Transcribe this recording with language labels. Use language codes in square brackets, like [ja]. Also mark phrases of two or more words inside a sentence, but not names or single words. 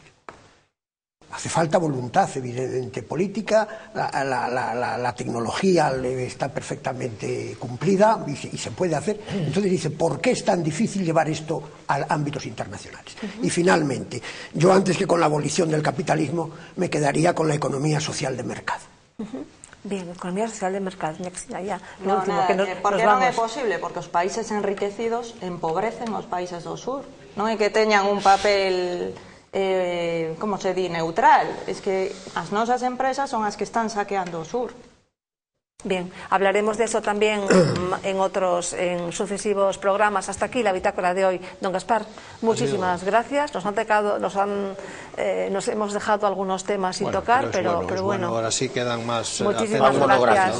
[es] Hace falta voluntad, evidentemente, política, la tecnología está perfectamente cumplida y se puede hacer. Entonces dice, ¿por qué es tan difícil llevar esto a ámbitos internacionales? Y finalmente, yo antes que con la abolición del capitalismo me quedaría con la economía social de mercado. Bien, economía social de mercado. [gl] Por que non é posible? Porque os países enriquecidos empobrecen os países do sur. Non é que teñan un papel... como se di, neutral. [es] Es que [gl] as nosas empresas son as que están saqueando o sur. [es] Bien, hablaremos de eso también en sucesivos programas. Hasta aquí la bitácora de hoy. Don Gaspar, muchísimas gracias. Nos hemos dejado algunos temas sin tocar, pero bueno. Ahora sí quedan más. Muchísimas gracias.